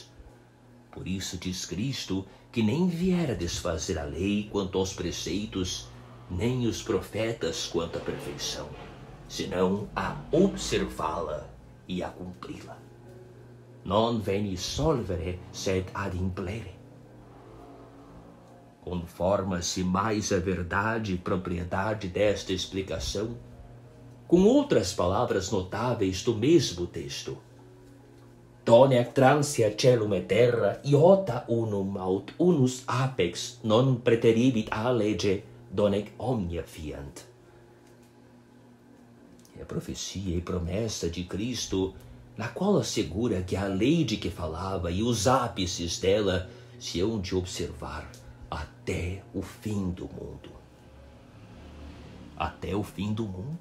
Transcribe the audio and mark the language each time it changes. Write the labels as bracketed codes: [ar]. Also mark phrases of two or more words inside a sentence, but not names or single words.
[pt] Por isso diz Cristo que nem viera desfazer a lei quanto aos preceitos, nem os profetas quanto à perfeição, senão a observá-la e a cumpri-la. [la] Non veni solvere, sed ad implere. [pt] Conforma-se mais a verdade e propriedade desta explicação com outras palavras notáveis do mesmo texto. [la] Donec transia celum et terra, iota unum aut unus apex non preteribit a lege, donec omnia fiant. [pt] É a profecia e promessa de Cristo, na qual assegura que a lei de que falava e os ápices dela se hão de observar até o fim do mundo. Até o fim do mundo.